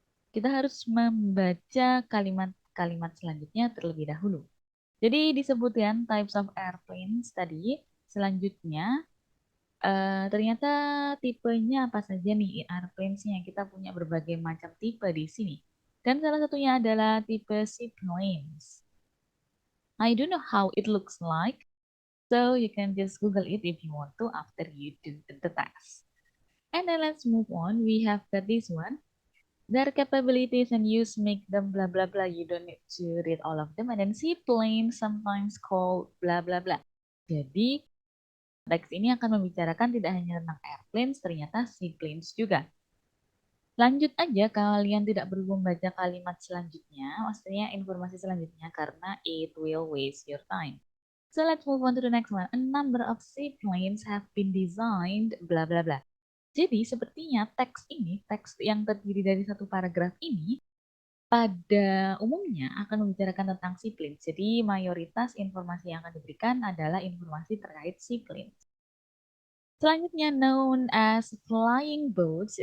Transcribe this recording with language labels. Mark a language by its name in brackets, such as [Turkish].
[Indonesian] Kita harus membaca kalimat-kalimat selanjutnya terlebih dahulu. Jadi disebutkan [English] types of airplanes [Indonesian] tadi, selanjutnya ternyata tipenya apa saja nih airplanes-nya. Kita punya berbagai macam tipe di sini. Dan salah satunya adalah tipe seaplanes. [English] I don't know how it looks like, so you can just Google it if you want to after you do the test. And then let's move on. We have got this one. Their capabilities and use make them blah blah blah. You don't need to read all of them. And then seaplane sometimes called blah blah blah. [Indonesian] Jadi teks ini akan membicarakan tidak hanya tentang airplanes, ternyata seaplanes juga. Lanjut aja, kalian tidak perlu membaca kalimat selanjutnya, maksudnya informasi selanjutnya karena [English] it will waste your time. So let's move on to the next one. A number of seaplanes have been designed blah blah blah. [Indonesian] Jadi sepertinya teks yang terdiri dari satu paragraf ini pada umumnya akan membicarakan tentang seaplanes. Jadi mayoritas informasi yang akan diberikan adalah informasi terkait seaplanes. Selanjutnya [English] known as flying boats.